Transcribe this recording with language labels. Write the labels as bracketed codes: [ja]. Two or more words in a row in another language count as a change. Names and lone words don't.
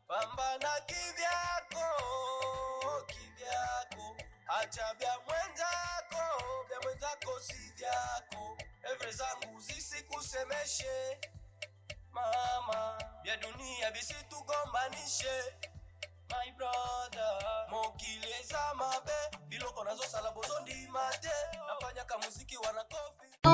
[sw] Pambana kivyako, kivyako. Acha vya mwenzako, vya mwenzako si vyako. Evre zangu zisikusemeshe, mama. Vya dunia visitugombanishe, [en] my brother. [ln] Mokili eza mabe, biloko nazo sala bozo ndi mate. [sw] Nafanya ka muziki wana kofi.